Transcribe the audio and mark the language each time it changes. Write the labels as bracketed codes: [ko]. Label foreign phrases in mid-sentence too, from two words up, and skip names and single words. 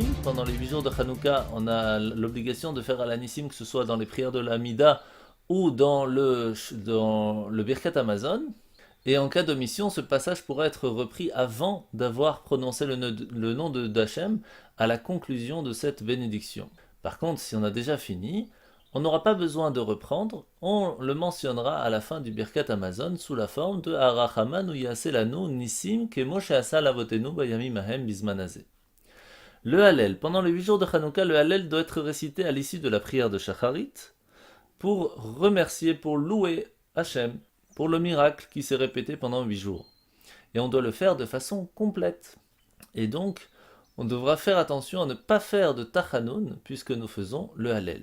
[fr] Pendant les 8 jours de Hanouka, on a l'obligation de faire Alanissim, que ce soit dans les prières de la Mida ou dans le Birkat Amazon. Et en cas d'omission, ce passage pourrait être repris avant d'avoir prononcé le nom d'Hachem à la conclusion de cette bénédiction. Par contre, si on a déjà fini, on n'aura pas besoin de reprendre, on le mentionnera à la fin du Birkat Hamazon sous la forme de [he] הרחמן יעשה לנו נסים כמו שעשה לאבותינו בימים ההם בזמן הזה. [fr] Le Hallel. Pendant les 8 jours de Hanouka, le Hallel doit être récité à l'issue de la prière de Shacharit pour remercier, pour louer Hachem, pour le miracle qui s'est répété pendant 8 jours. Et on doit le faire de façon complète. Et donc, on devra faire attention à ne pas faire de Tachanoun puisque nous faisons le Hallel.